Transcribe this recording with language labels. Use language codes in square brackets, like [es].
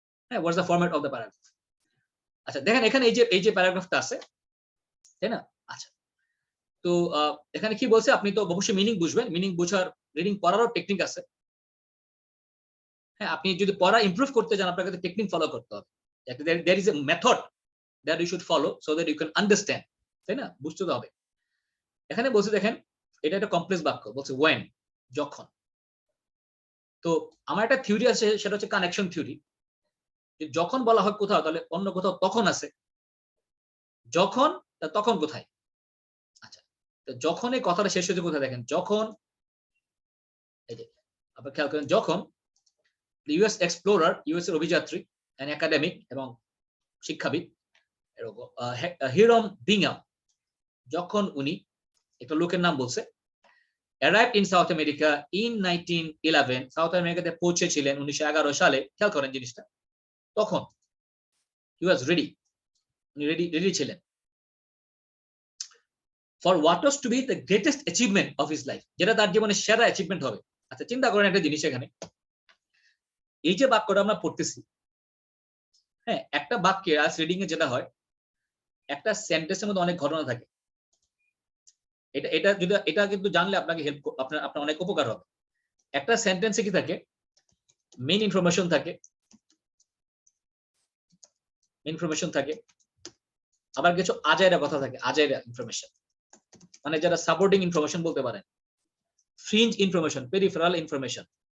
[bn] হ্যাঁ, [en] What's the format of the paragraph. [bn] আচ্ছা, দেখেন এখানে এই যে প্যারাগ্রাফটা আছে, তাই না? আচ্ছা, তো এখানে কি বলছে, আপনি তো অবশ্যই মিনিং বুঝবেন। মিনিং বোঝার রিডিং পড়ারও টেকনিক আছে। হ্যাঁ, আপনি যদি পড়া ইমপ্রুভ করতে চান আপনাকে টেকনিক ফলো করতে হবে। [en] there is a method that you should follow so that you can understand, [bn] তাই না? বুঝতে তো হবে। এখানে বলছে দেখেন এটা একটা কমপ্লেক্স বাক্য, বলছে when, যখন। তো আমার একটা থিওরি আছে, সেটা হচ্ছে কানেকশন থিওরি। যখন বলা হয় কোথাও, তাহলে অন্য কোথাও তখন আছে, যখন তখন কোথায়? আচ্ছা, তো যখন এই কথাটা শেষ হয়েছে কোথায় দেখেন, যখন এই যে আপনি খেয়াল করেন, যখন ইউএস এক্সপ্লোরার, ইউএস এর অভিযাত্রী এন্ড একাডেমিক এবং শিক্ষাবিদ এরকম হিরম বিংহাম, যখন উনি একটা লোকের নাম বলছে, [en] arrived in South America in 1911, [bn] south আমেরিকাতে পৌঁছেছিলেন 1911 সালে। খেয়াল করেন জিনিসটা, তখন [en] he was ready, [bn] উনি রেডি ছিলেন [en] for what was to be the greatest achievement of his life, [bn] যেটা তার জীবনের সেরা অ্যাচিভমেন্ট হবে। আচ্ছা, চিন্তা করেন একটা জিনিস, এখানে এই যে বাক্যটা আমরা পড়তেছি, হ্যাঁ, একটা বাক্যে আজ রিডিং এ যেটা হয়, একটা সেন্টেন্সের মধ্যে অনেক ঘটনা থাকে। এটা কিন্তু জানলে আপনাকে আপনার অনেক উপকার হবে। একটা সেন্টেন্সে কি থাকে, মেইন ইনফরমেশন থাকে, আবার কিছু আজাইরা কথা থাকে, আজাইরা ইনফরমেশন, মানে যারা সাপোর্টিং ইনফরমেশন বলতে পারেন, ফ্রিঞ্জ ইনফরমেশন, পেরিফেরাল ইনফরমেশন।